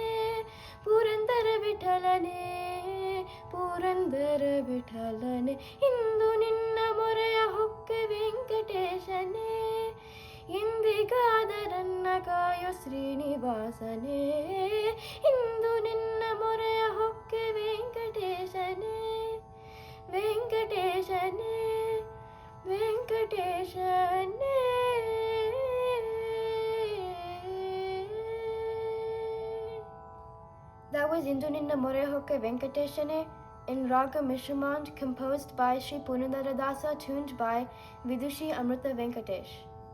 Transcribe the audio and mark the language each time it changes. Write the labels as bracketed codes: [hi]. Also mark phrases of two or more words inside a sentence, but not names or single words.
[kn] ಪುರಂದರ ವಿಠಲನೆ, ಪುರಂದರ ವಿಠಲನೆ, ಇಂದು ನಿನ್ನ ಮೊರೆಯ ಹೊಕ್ಕೆ ವೆಂಕಟೇಶನೇ, ಎಂದಿಗಾದರನ್ನ ಕಾಯೋ ಶ್ರೀನಿವಾಸನೇ, ಇಂದು ನಿನ್ನ ಮೊರೆಯ ಹೊಕ್ಕೆ ವೆಂಕಟೇಶನೇ, ವೆಂಕಟೇಶನೇ, ವೆಂಕಟೇಶನೇ. [en] That was Indu Ninna More Hokke Venkateshane in Raga Mishramand, composed by Sri Punandaradasa, tuned by Vidushi Amrita Venkatesh.